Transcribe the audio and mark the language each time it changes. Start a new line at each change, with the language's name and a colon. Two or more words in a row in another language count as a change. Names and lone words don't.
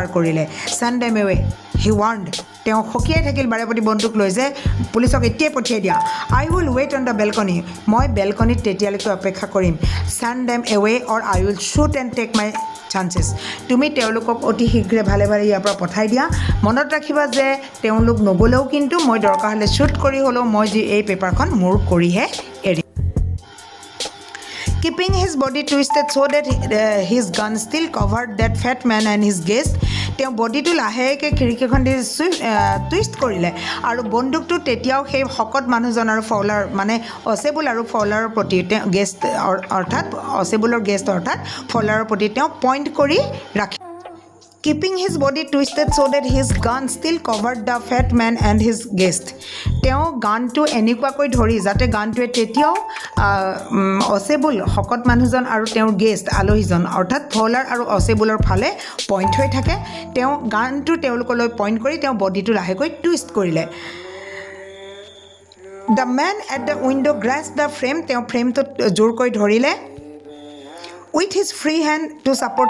English: কৰিলে send them away he warned
Assamese: তেওঁ সকিয়াই থাকিল বাৰে প্ৰতি বন্দুক লৈ যে পুলিচক এতিয়াই পঠিয়াই দিয়া
English: I will wait on the balcony
Assamese: মই বেলকনিত তেতিয়ালৈকে অপেক্ষা কৰিম
English: send them away or I will shoot and take my chances তুমি
Assamese: তেওঁলোকক অতি শীঘ্ৰে ভালে ভালে ইয়াৰ পৰা পঠাই দিয়া মনত ৰাখিবা যে তেওঁলোক নগ'লেও কিন্তু মই দৰকাৰ হ'লে শ্বুট কৰি হ'লেও মই যি এই পেপাৰখন মোৰ কৰিহে এৰিম
English: keeping his body twisted so that his gun still covered that fat man and his guest
Assamese: তেওঁ বডিটো লাহেকৈ খিৰিকীখন দি টুইষ্ট কৰিলে আৰু বন্দুকটো তেতিয়াও সেই শকত মানুহজন আৰু ফৌলাৰ মানে অচেবুল আৰু ফৌলাৰৰ প্ৰতি তেওঁ গেষ্ট অৰ্থাৎ অচেবুলৰ গেষ্ট অৰ্থাৎ ফৌলাৰৰ প্ৰতি তেওঁ পইণ্ট কৰি ৰাখি
English: keeping his body twisted so that his gun still covered the fat man and his guest
Assamese: তেওঁ গানটো এনেকুৱাকৈ ধৰি যাতে গানটোৱে তেতিয়াও অচেবুল শকত মানুহজন আৰু তেওঁৰ গেষ্ট আলহীজন অৰ্থাৎ ফৌলাৰ আৰু অচেবুলৰ ফালে পইণ্ট হৈ থাকে তেওঁ গানটো তেওঁলোকলৈ পইণ্ট কৰি তেওঁ বডিটো লাহেকৈ টুইষ্ট কৰিলে
English: the man at the window grasped the frame
Assamese: তেওঁ ফ্ৰেমটোত জোৰকৈ ধৰিলে
English: with his free hand to support